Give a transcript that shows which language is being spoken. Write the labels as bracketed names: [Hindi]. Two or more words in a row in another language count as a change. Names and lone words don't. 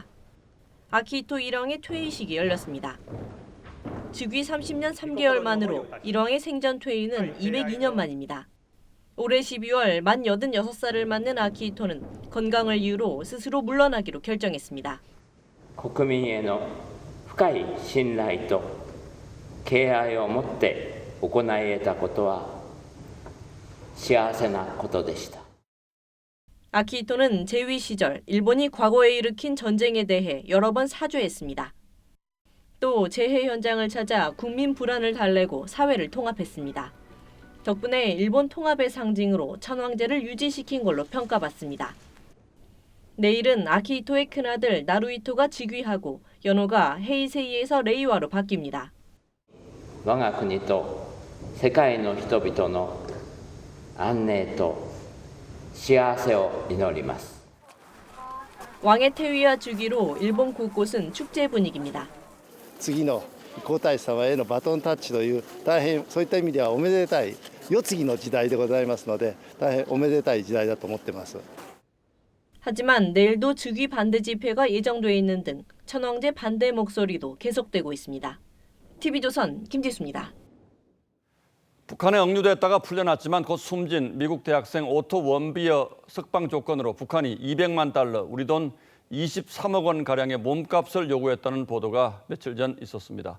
[Korean] 아키히토 1왕의 퇴위식이 열렸습니다. 즉위 30년 3개월 만으로 1왕의 생전 퇴위는 202년 만입니다. 올해 12월 만 86살을 맞는 아키히토는 건강을 이유로 스스로 물러나기로 결정했습니다. [Japanese] 国民への深い信頼と敬愛を持って行い得たことは幸せなことでした。 [Korean] 아키히토는 재위 시절 일본이 과거에 일으킨 전쟁에 대해 여러 번 사죄했습니다. 또 재해 현장을 찾아 국민 불안을 달래고 사회를 통합했습니다. 덕분에 일본 통합의 상징으로 천황제를 유지시킨 걸로 평가받습니다. 내일은 아키히토의 큰아들 나루히토가 즉위하고 연호가 헤이세이에서 레이와로 바뀝니다. [Japanese] 我が国と世界の人々の安寧と幸せを祈ります。 [Korean] 왕의 퇴위와 주기로 일본 곳곳은 축제 분위기입니다. [Japanese] 次の皇太子様へのバトンタッチという大変そういった意味ではおめでたい世継ぎの時代でございますので大変おめでたい時代だと思ってます。 [Korean] 하지만 내일도 즉위 반대 집회가 예정돼 있는 등 천황제 반대 목소리도 계속되고 있습니다. TV조선 김지수입니다. 북한에 억류됐다가 풀려났지만 곧 숨진 미국 대학생 오토 원비어 석방 조건으로 북한이 200만 달러, 우리 돈 23억 원 가량의 몸값을 요구했다는 보도가 며칠 전 있었습니다.